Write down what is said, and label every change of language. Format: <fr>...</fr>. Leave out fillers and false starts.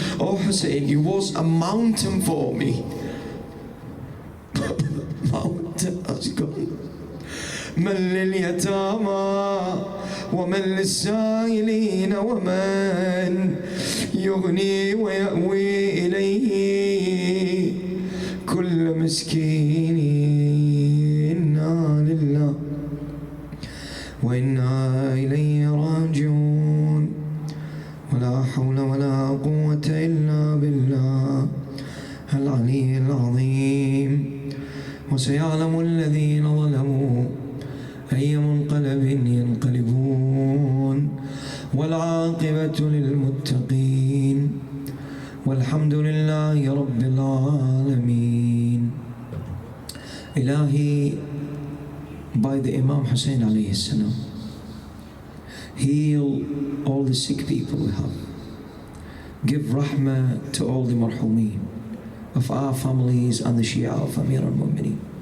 <en>Oh Hussein, you was a mountain for me. Mountain has gone.</en> <ar>من لليتامى ومن للسائلين ومن يغني ويأوي إليه كل مسكين. إنا لله وإنا إليه راجعون. ولا حول ولا قوة إلا بالله العلي العظيم. وسيعلم الذين ظلموا أي منقلب ينقلبون والعاقبة للمتقين والحمد لله رب العالمين.</ar> <en>Ilahi, by the Imam Hussein alayhi salam, heal all the sick people we have. Give rahmah to all the marhumeen of our families and the Shia of Amir al-Mu'mineen.</en>